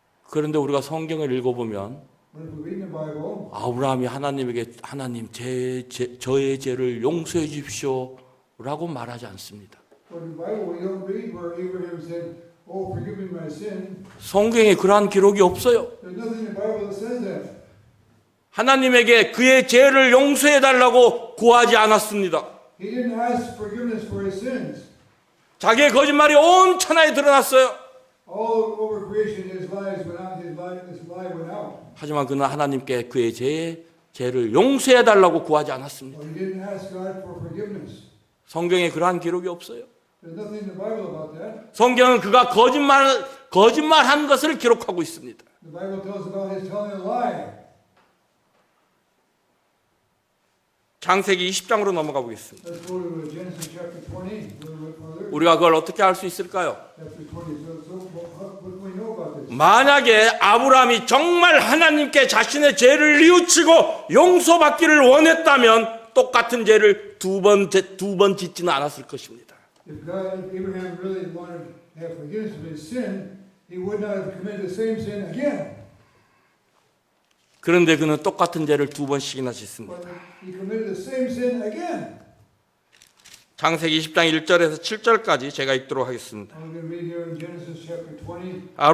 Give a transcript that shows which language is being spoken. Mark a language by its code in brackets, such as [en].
[ko] 그런데 우리가 성경을 읽어보면 [en] But if we read in the Bible, [ko] 아브라함이 하나님에게 하나님 저의 죄를 용서해 주십시오라고 말하지 않습니다. [en] but in the Bible we don't read where Abraham said, "Oh, forgive me my sin." [ko] 성경에 그러한 기록이 없어요. [en] There's nothing in the Bible that says that. [ko] 하나님에게 그의 죄를 용서해 달라고 구하지 않았습니다. [en] He didn't ask forgiveness for his sins. [ko] 자기의 거짓말이 온 천하에 드러났어요. [en] All over creation, his lies went out. His lie went out. [ko] 하지만 그는 하나님께 그의 죄를 용서해 달라고 구하지 않았습니다. [en] But he didn't ask God for forgiveness. [ko] 성경에 그러한 기록이 없어요. [en] There's nothing in the Bible about that. [ko] 성경은 그가 거짓말한 것을 기록하고 있습니다. [en] The Bible tells about his telling a lie. [ko] 창세기 20장으로 넘어가 보겠습니다. [en] Let's go to Genesis chapter 20. A little bit further. [ko] 우리가 그걸 어떻게 알 수 있을까요? [en] Chapter 20. What do we know about this? [ko] 만약에 아브라함이 정말 하나님께 자신의 죄를 뉘우치고 용서받기를 원했다면 똑같은 죄를 두 번 짓지는 않았을 것입니다. [en] If Abraham really wanted to have forgiveness of his sin, he would not have committed the same sin again. [ko] 그런데 그는 똑같은 죄를 두 번씩이나 짓습니다. [en] But he committed the same sin again. [ko] 창세기 20장 1절에서 7절까지 제가 읽도록 하겠습니다. [en] I'm going to read here in Genesis chapter 20.